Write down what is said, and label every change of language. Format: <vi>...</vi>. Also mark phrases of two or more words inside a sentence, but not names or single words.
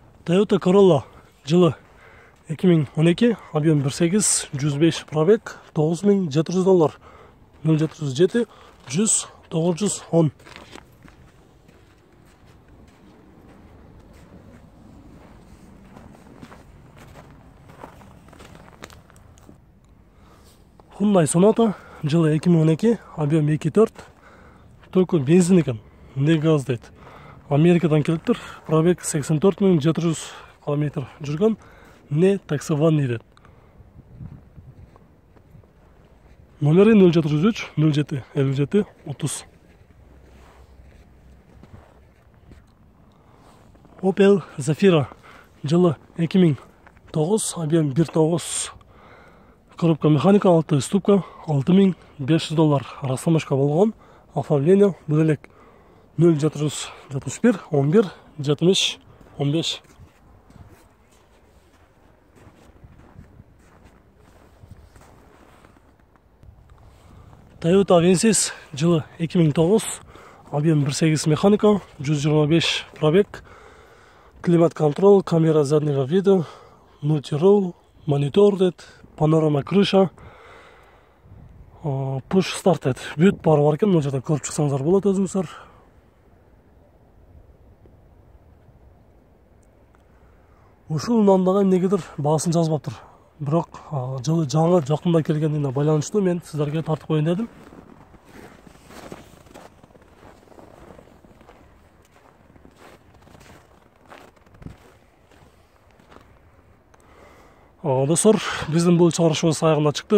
<kk>Toyota Corolla жылы 2012, объем 1.8, 105 пробег, $9.700, 0.707, 100, 910. Hyundai Sonata жылы 2012, объем 2.4, только бензин екен, не газ дейді. Америкадан келіп тұр, пробег 84.700 км жүрген, не таксованный дейді. Номері 0703 07 57 30. Opel Zafira жылы 2009, объем 1.9,</kk> <ru>коробка механика,</ru> <kk>6 ступка, $6.500, растамашка болған, оформление бөлек 0771 11 70 15. Toyota Avensis жылы 2009, объем 1.8 механика, 125 пробег, климат-контроль,</kk> <ru>камера заднего вида, мультирол, монитор дейді, панорама крыша,</ru> <en>push start дейді.</en> <kk>Бүт бары бар екен, мына жерде көріп шықсаңыздар болады өзіңіздер.</kk> <ky>Ушул мынандагы негедир баасын жазбаптыр. Бирок жылы жаңы жакында келгенине байланыштуу мен сиздерге тартып коеюн дедим. Достор, биздин бул чыгарышыбыз аягына чыкты.</ky>